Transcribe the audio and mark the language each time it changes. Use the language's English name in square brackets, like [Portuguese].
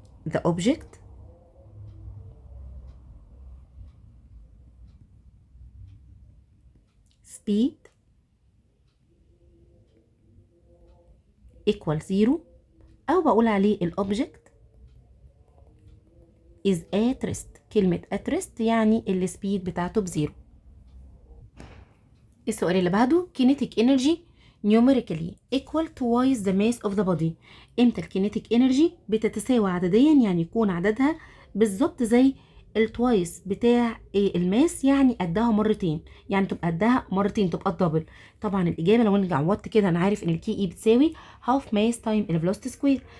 [English] the object speed equal zero، [Arabic] او بقول عليه الاوبجكت [English] is at rest. [Arabic] كلمة at rest يعني السبيد بتاعته بزيرو. السؤال اللي بعده kinetic energy [English] numerically equal twice the mass of the body. [Arabic] امتى الكينيتيك انرجي بتتساوي عدديا، يعني يكون عددها بالظبط زي التوايس بتاع الماس، يعني قدها مرتين، يعني تبقى قدها مرتين، تبقى الدبل. طبعا الاجابه لو انا عوضت كده انا عارف ان الكي اي بتساوي هاف ماس تايم الفيلوسيتي سكوير.